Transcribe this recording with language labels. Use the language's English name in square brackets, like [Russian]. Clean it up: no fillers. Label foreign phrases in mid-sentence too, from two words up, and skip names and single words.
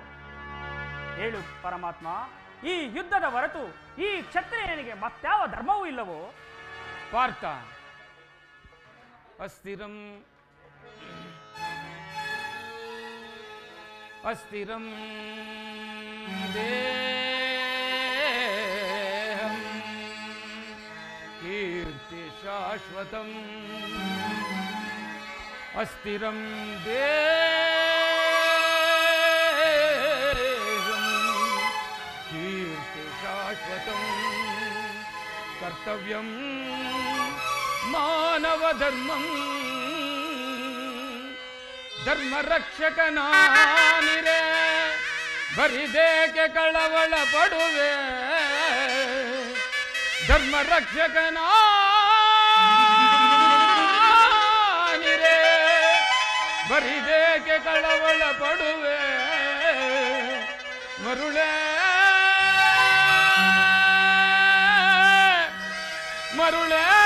[Kannada] ಹೇಳು ಪರಮಾತ್ಮ, ಈ ಯುದ್ಧದ ಹೊರತು ಈ ಕ್ಷತ್ರಿಯನಿಗೆ ಮತ್ಯಾವ ಧರ್ಮವೂ ಇಲ್ಲವೋ? [Sanskrit] ಪಾರ್ಥ, ಅಸ್ಥಿರಂ ಅಸ್ಥಿರಂ ದೇಹಂ ಕೀರ್ತಿ ಶಾಶ್ವತಂ ಅಸ್ಥಿರಂ ದೇಹಂ ಕೀರ್ತಿ ಶಾಶ್ವತಂ ಕರ್ತವ್ಯಂ ಮಾನವ ಧರ್ಮಂ [Kannada] ಧರ್ಮ ರಕ್ಷಕನಾನಿರೆ ಬರಿದೇಕೆ ಕಳವಳ ಪಡುವೆ ಧರ್ಮ ರಕ್ಷಕನಾನಿರೆ ಬರಿದೇಕೆ ಕಳವಳ ಪಡುವೆ ಮರುಳೇ ಮರುಳೇ